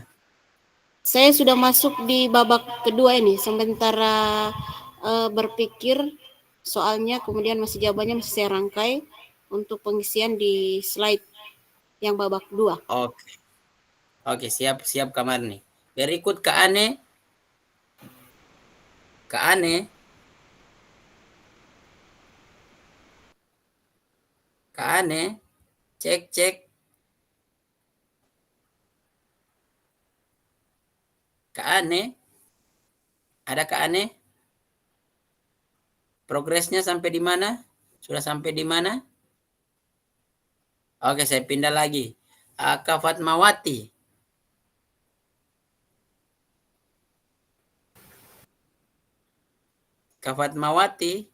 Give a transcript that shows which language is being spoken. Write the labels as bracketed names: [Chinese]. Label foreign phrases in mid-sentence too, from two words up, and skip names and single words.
[Indonesian] Saya sudah masuk di babak kedua ini. Sementara berpikir soalnya, kemudian masih jawabannya masih saya rangkai untuk pengisian di slide yang babak kedua. Oke. Oke, siap Kamarni. Berikut Kak Ane. Kak Ane. Kak Ane. Cek. Kak Ane. Ada Kak Ane? Progresnya sampai di mana? Sudah sampai di mana? Oke, saya pindah lagi. Kak Fatmawati. Kak Fatmawati.